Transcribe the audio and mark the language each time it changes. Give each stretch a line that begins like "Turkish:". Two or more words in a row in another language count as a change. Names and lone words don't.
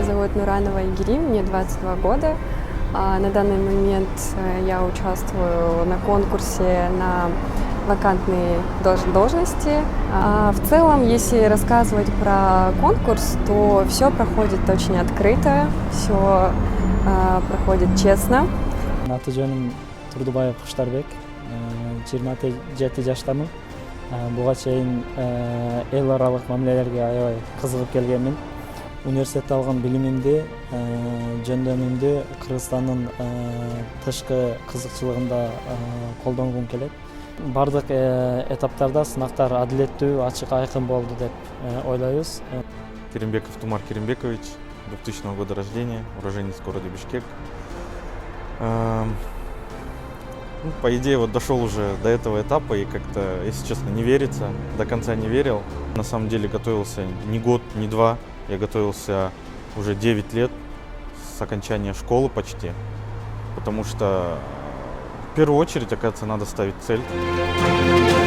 Russian: зовут Нуранова Игири, мне 22 года. На данный момент я участвую на конкурсе на вакантные должности. В целом, если рассказывать про конкурс, то все проходит очень открыто, все проходит честно.
Kyrgyz: Аты жөнүм Турдубаев Куштарбек, 27 жаштамын. Буга чейин эл аралык мамилелерге аябай кызыгып келгенмин. Университетте алган билимимди, жөндөмүмдү Кыргызстандын тышкы кызыкчылыгында колдонгум келет. Бардык этаптарда сынактар адилеттүү, ачык, айкын болду деп ойлойбуз.
Russian: Керимбеков Тумар Керимбекович, 2000 года рождения, уроженец города Бишкек. По идее, вот дошел уже до этого этапа и как-то, если честно, не верится, до конца не верил. На самом деле готовился не год, не два, я готовился уже 9 лет с окончания школы почти, потому что в первую очередь, оказывается, надо ставить цель.